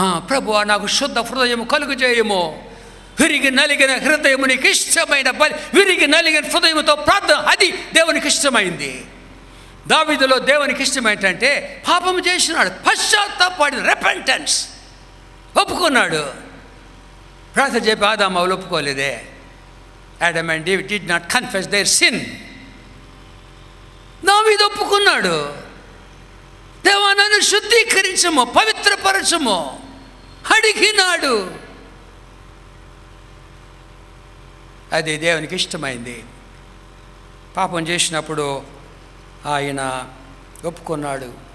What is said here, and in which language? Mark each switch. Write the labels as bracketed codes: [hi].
[te] ప్రభువా నాకు శుద్ధ హృదయము కలుగు చేయము, విరిగి నలిగిన హృదయము నీకు ఇష్టమైన విరిగి నలిగిన హృదయముతో ప్రార్థన, అది దేవునికి ఇష్టమైంది. దావీదులో దేవునికి ఇష్టం ఏంటంటే పాపము చేసినాడు, పశ్చాత్తాపడిన, రెపెంటెన్స్, ఒప్పుకున్నాడు. ప్రార్థన చెప్పి ఆదాము వాళ్ళు ఒప్పుకోలేదే. [en] Adam and Eve did not confess their sin. [te] దావీదు ఒప్పుకున్నాడు. దేవా నన్ను శుద్ధీకరించము, పవిత్రపరచము అడిగినాడు. అది దేవునికి ఇష్టమైంది. పాపం చేసినప్పుడు ఆయన ఒప్పుకున్నాడు.